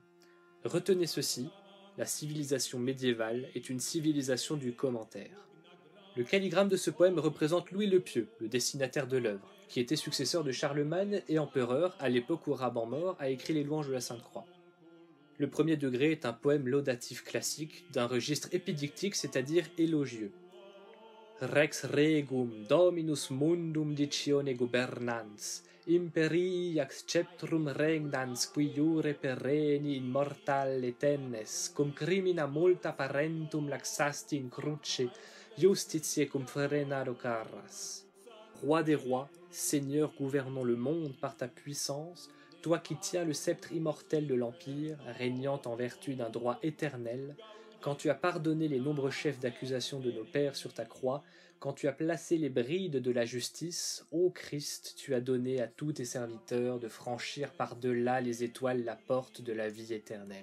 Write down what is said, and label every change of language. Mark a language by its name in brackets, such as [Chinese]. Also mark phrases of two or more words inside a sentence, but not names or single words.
[French] Retenez ceci, la civilisation médiévale est une civilisation du commentaire. Le calligramme de ce poème représente Louis le Pieux, le destinataire de l'œuvre, qui était successeur de Charlemagne et empereur à l'époque où Raban-Mort a écrit les Louanges de la Sainte Croix. Le premier degré est un poème laudatif classique d'un registre épidictique, c'est-à-dire élogieux. [Latin] Rex regum dominus mundum dicione gubernans, Imperii acceptrum regnans qui iure pereni immortale tennes, cum crimina multa parentum laxasti in cruce, justitiae cum frenado carras. [French] Roi des rois, Seigneur gouvernant le monde par ta puissance, toi qui tiens le sceptre immortel de l'Empire, régnant en vertu d'un droit éternel, quand tu as pardonné les nombreux chefs d'accusation de nos pères sur ta croix, quand tu as placé les brides de la justice, ô Christ, tu as donné à tous tes serviteurs de franchir par-delà les étoiles la porte de la vie éternelle.